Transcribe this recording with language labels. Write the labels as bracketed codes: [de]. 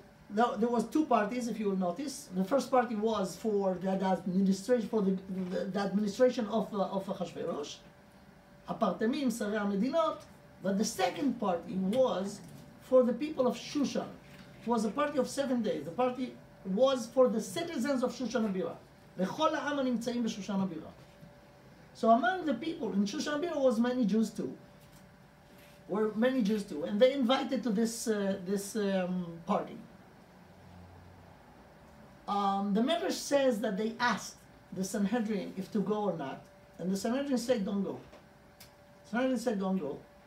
[en] There was two parties, if you will notice. The first party was for the administration of Achashverosh, Apartemim, [he] Sarei HaMedinot. [en] But the second party was for the people of Shushan. It was a party of 7 days. The party was for the citizens of Shushan HaBira. [he] לכל העם הנמצאים בשושן הבירה. [en] So among the people in Shushan HaBira was many Jews too. And they invited to this party. The Medrash says that they asked the Sanhedrin if to go or not, and the Sanhedrin said don't go. Sanhedrin said don't go.